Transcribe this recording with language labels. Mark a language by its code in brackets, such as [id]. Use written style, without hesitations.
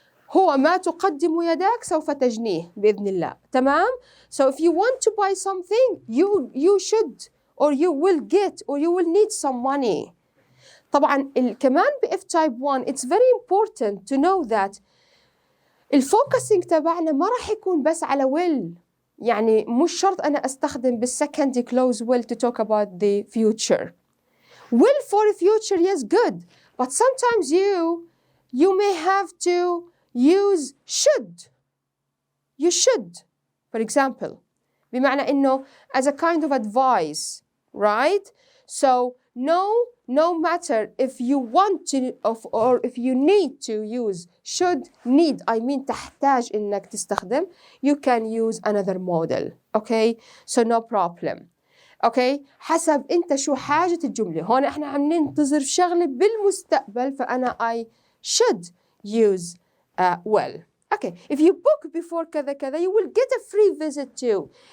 [ar] هو ما تقدم يداك سوف تجنيه بإذن الله. [en] تمام؟ So if you want to buy something, you should or you will get or you will need some money. [ar] طبعا كمان ب F type 1 [en] it's very important to know that [ar] الفوكسينج تبعنا ما راح يكون بس على will. يعني مش شرط أنا أستخدم بالsecond clause will [en] to talk about the future. Will for future, yes, good. But sometimes you may have to use should. You should, for example. [ar] بمعنى إنه [en] as a kind of advice, right? So no matter if you want to or if you need to use should, need, I mean [ar] تحتاج إنك تستخدم, [en] you can use another model, okay? So no problem. [ar] اوكي حسب انت شو حاجة الجملة. هون احنا عم ننتظر شغلة بالمستقبل فانا [en] I should use will. Okay, if you book before [ar] كذا كذا [en] you will get a free visit too.